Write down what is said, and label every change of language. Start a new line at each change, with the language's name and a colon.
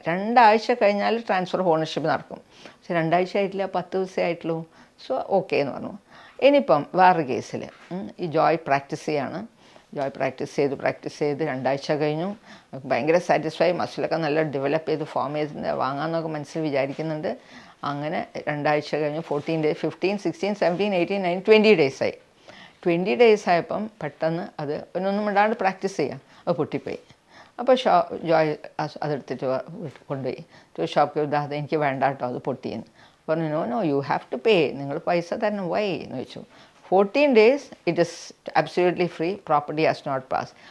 Malayalam: 2 ആഴ്ച കഴിഞ്ഞാൽ transfer of ownership നടക്കും. പക്ഷെ 2 ആഴ്ച ആയിട്ടില്ല, 10 ദിവസമേ ആയിട്ടുള്ളൂ. സോ ഓക്കെ എന്ന് പറഞ്ഞു. ഇനിയിപ്പം വേറൊരു കേസിൽ ഈ ജോയ് പ്രാക്ടീസ് ചെയ്യാണ്. ജോയ് പ്രാക്ടീസ് ചെയ്ത് 2 ആഴ്ച കഴിഞ്ഞു. ഭയങ്കര സാറ്റിസ്ഫൈ, മസിലൊക്കെ നല്ല ഡെവലപ്പ് ചെയ്ത് ഫോം ചെയ്ത് വാങ്ങാമെന്നൊക്കെ മനസ്സിൽ വിചാരിക്കുന്നുണ്ട്. അങ്ങനെ 2 ആഴ്ച കഴിഞ്ഞു.
English: 14 days, 15, 16, 17, 18, 19, 20 days ആയി.
Malayalam: 20 days ആയപ്പം പെട്ടെന്ന് അത് ഒന്നും മിണ്ടാണ്ട് പ്രാക്ടീസ് ചെയ്യാം, അത് പൊട്ടിപ്പോയി. അപ്പോൾ ജോയ് അതെടുത്തിട്ട് കൊണ്ടുപോയി ഷോപ്പ്. അത് എനിക്ക് വേണ്ട കേട്ടോ, അത് പൊട്ടിയെന്ന് പറഞ്ഞു.
English: no you have to pay,
Malayalam: നിങ്ങൾ പൈസ തരണം. വൈ എന്ന് ചോദിച്ചു.
English: 14 days it is absolutely free, property has not pass.